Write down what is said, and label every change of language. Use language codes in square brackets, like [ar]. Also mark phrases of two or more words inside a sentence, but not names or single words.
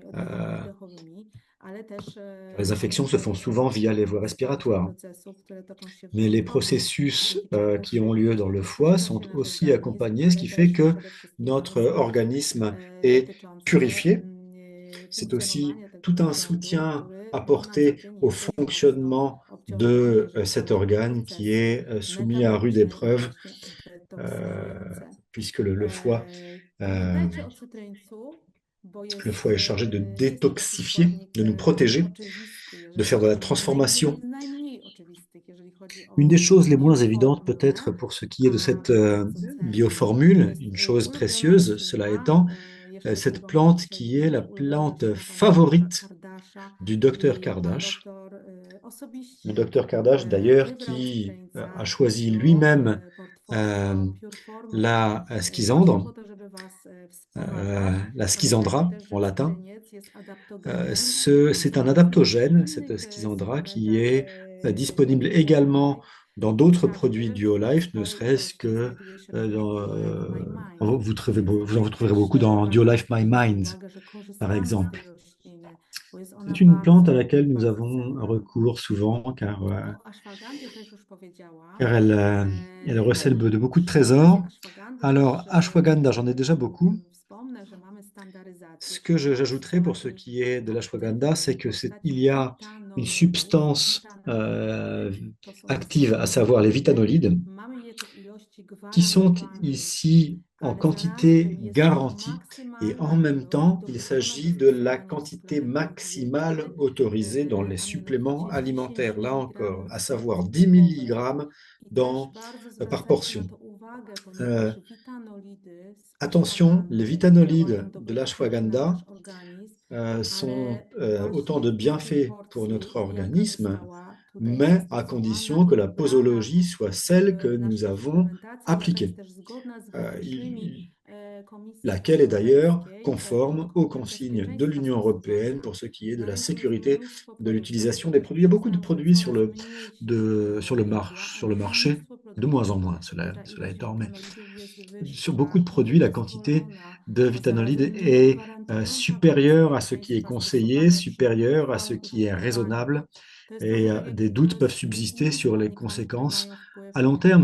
[pl] Euh, oddechowymi, ale też [fr] les [pl] mamy [fr] infections se font [pl] tutaj [fr] souvent via les voies [pl] wsparcie [fr] respiratoires, [pl] procesów, które toczą się w [fr] mais les [pl] żołądkowi, [fr] processus [pl] dzięki czemu [fr] qui ont lieu dans [pl] szybciej [fr] le foie [pl] oczyszcza [fr] sont [pl] się nasz [fr] aussi [pl] organizm, [fr] accompagnés, ce [pl] ale [fr] qui fait [pl] też [fr] que [pl] przede wszystkim mamy [fr] notre [pl] wsparcie [fr] organisme est [pl] dotyczące [fr] purifié. C'est aussi [pl] funkcjonowania tego [fr] tout un [pl] narządu, [fr] soutien [pl] który na co [fr] apporté [pl] dzień [fr] au [pl] jest dość mocno [fr] fonctionnement [pl] obciążony, [fr] de [pl] jeżeli [fr] cet [pl] chodzi o [fr] organe qui [pl] procesy [fr] est soumis à rude [pl] metaboliczne i [fr] épreuve, [pl] właśnie euh, detoksykujące. [fr] puisque euh, [pl] Pamiętajcie o cytryńcu, bo [fr] le [pl] jest, [fr] foie est chargé de [pl] jest to taki [fr] détoxifier, [pl] składnik [fr] de nous protéger, [pl] oczywisty, [fr] de [pl] jeżeli [fr] faire de la [pl] chodzi o [fr] transformation. [pl] jeden z najmniej oczywistych, jeżeli chodzi [fr] Une des [pl] o [fr] choses les moins évidentes [pl] bioformułę, [fr] peut-être pour ce qui est de [pl] a [fr] cette [pl] bardzo cenny [fr] bioformule, [pl] jest [fr] une chose [pl] ból biolife [fr] précieuse, cela [pl] ma [fr] étant, [pl] jeszcze [fr] cette [pl] drugą [fr] plante qui est la [pl] właściwość, ulubiona [fr] plante [pl] zresztą pana doktora [fr] favorite [pl] Kardasza, [fr] du docteur [pl] i pan [fr] Kardash. [pl] doktor [fr] Le [pl] osobiście [fr] docteur Kardash, d'ailleurs, [pl] wybrał [fr] qui a [pl] cytryńca [fr] choisi [pl] do [fr] lui-même [pl] portfolio Pure Formula [fr] la [pl] właśnie [fr] schizandre, [pl] po to, żeby Was wspomagać. [fr] la [pl] Pamiętajcie [fr] schizandra [pl] też, że [fr] en latin. [pl] cytryniec jest adaptogenem, [fr] C'est un [pl] natomiast w [fr] adaptogène, cette [pl] innych [fr] schizandra, qui [pl] suplementach [fr] est disponible également [pl] Duolife, [fr] dans d'autres produits [pl] chociażby w [fr] Duolife, ne [pl] swojej [fr] serait-ce [pl] ilości [fr] que [pl] znajduje się również w Duolife My Mind. [fr] vous en [pl] Więc [fr] retrouverez [pl] też [fr] beaucoup dans [pl] warto [fr] Duolife My [pl] zwrócić na to [fr] Mind, [pl] uwagę, że [fr] par [pl] korzystamy z tej [fr] exemple. [pl] rośliny, bo jest ona [fr] C'est une plante à [pl] bardzo, [fr] laquelle nous [pl] bardzo [fr] avons [pl] cenna. [fr] recours souvent [pl] O ashwagandzie też już powiedziałam. [fr] car elle recèle [pl] Ile [fr] de beaucoup de [pl] przy okazji [fr] trésors. [pl] ashwagandy [fr] Alors, [pl] też [fr] ashwagandha, j'en ai déjà beaucoup. [pl] wspomnę, że mamy standaryzację [fr] Ce que [pl] wśród [fr] j'ajouterais pour ce [pl] składów [fr] qui est de l'ashwagandha, [pl] aktywnych [fr] c'est [pl] w [fr] il [pl] postaci [fr] y a une [pl] witanolidów. [fr] substance [pl] Witanolidy to są [fr] active, à [pl] składniki, [fr] savoir les [pl] które [fr] vitanolides, [pl] mamy je w ilości [fr] qui sont [pl] gwarantowanej, [fr] ici en [pl] ale [fr] quantité [pl] zarazem jest to [fr] garantie. Et en [pl] maksymalna [fr] même [pl] ilość [fr] temps, il [pl] dopuszczona do [fr] s'agit de la [pl] stosowania w [fr] quantité [pl] suplementach [fr] maximale [pl] diety, [fr] autorisée dans les [pl] a [fr] suppléments [pl] mianowicie 10 [fr] alimentaires. Là encore, [pl] mg [fr] à [pl] w dawce [fr] savoir 10 [pl] dobowej. [fr] mg [pl] I też bardzo [fr] par [pl] zwracajcie na [fr] portion. [pl] to uwagę, Euh, ponieważ witanolidy z [fr] Attention, les [pl] ashwagandy [fr] vitanolides [pl] działają [fr] de [pl] dobrotliwie na [fr] l'ashwagandha [pl] nasz organizm, [fr] sont [pl] ale [fr] autant de [pl] właśnie w tej [fr] bienfaits pour notre [pl] porcji, jaka [fr] organisme, [pl] została tutaj [fr] mais à [pl] zastosowana [fr] condition que [pl] i [fr] la [pl] ubrana [fr] posologie soit celle que [pl] w [fr] nous [pl] naszą [fr] avons [pl] suplementację, taka jest [fr] appliquée. [pl] też zgodna z Euh, wytycznymi [fr] il- laquelle est d'ailleurs conforme aux consignes de l'Union européenne pour ce qui est de la sécurité de l'utilisation des produits. Il y a beaucoup de produits sur le marché, de moins en moins, cela étant, mais sur beaucoup de produits, la quantité de vitanolide est supérieure à ce qui est conseillé, supérieure à ce qui est raisonnable, et des doutes peuvent subsister sur les conséquences à long terme.